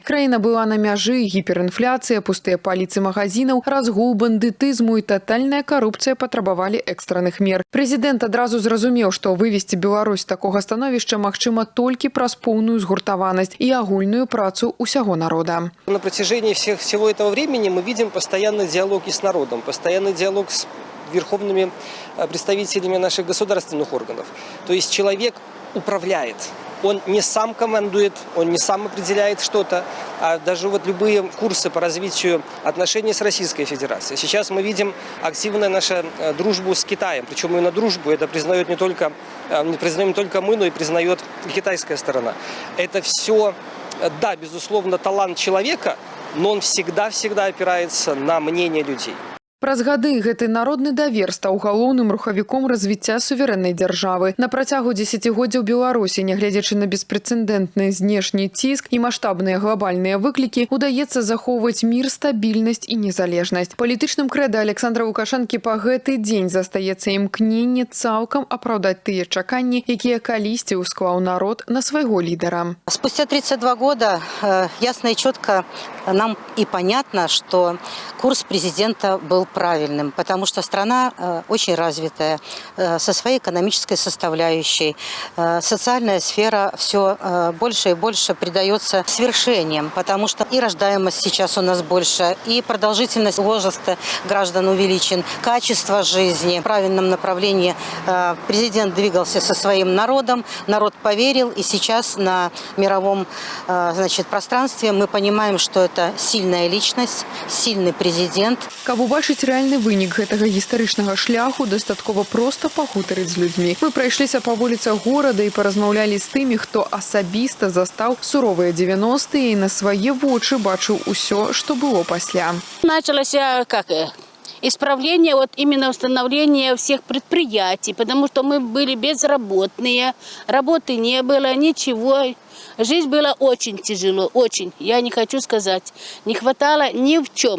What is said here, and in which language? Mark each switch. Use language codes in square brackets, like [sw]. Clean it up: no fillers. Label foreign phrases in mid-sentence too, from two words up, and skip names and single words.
[be] Краіна была на мяжы, гіперінфляцыя, пустыя паліцы магазінаў, разгул бандытызму і татальная карупцыя патрабавалі экстранных мер. Прэзідэнт адразу зразумеў, што вывесці Беларусь з такога становішча магчыма толькі праз поўную згуртаванасць і агульную працу ўсяго народа. [ru] На протяжении всего этого времени мы видим постоянный диалог и с народом, постоянный диалог с верховными представителями наших государственных органов. То есть человек управляет. Он не сам командует, он не сам определяет что-то, а даже вот любые курсы по развитию отношений с Российской Федерацией. Сейчас мы видим активную нашу дружбу с Китаем. Причем именно дружбу это признает не признаем не только мы, но и признает и китайская сторона. Это все, да, безусловно, талант человека, но он всегда опирается на мнение людей. [be] Праз гады гэты народны давер стаў галоўным рухавіком развіцця суверэннай дзяржавы. На працягу дзесяцігоддзяў Беларусі, нягледзячы на беспрэцэдэнтны знешні ціск і маштабныя глобальныя выклікі, удаецца захоўваць мір, стабільнасць і незалежнасць. Палітычным крэда Александра Лукашэнкі па гэты дзень застаецца імкненне цалкам апраўдаць тыя чаканні, якія калісьці ўсклаў народ на свайго лідара. [ru] Спустя 32 года ясно и четко нам и понятно, что курс президента был правильным, потому что страна очень развитая, со своей экономической составляющей. Социальная сфера все больше и больше придается свершениям, потому что и рождаемость сейчас у нас больше, и продолжительность возраста граждан увеличен, качество жизни в правильном направлении. Президент двигался со своим народом, народ поверил, и сейчас на мировом пространстве мы понимаем, что это сильная личность, сильный президент. [be] Каб убачыць рэальны вынік гэтага гістарычнага шляху, дастаткова проста пагутарыць з людзьмі. Мы прайшліся па вуліцах горада і паразмаўлялі з тымі, хто асабіста застаў суровыя 90-е і на свае вочы бачыў усё, што было пасля. [ru] Началось исправление, вот именно установление всех предприятий, потому что мы были безработные, работы не было, ничего. Жизнь была очень тяжело, очень. Я не хочу сказать. Не хватало ни в чем.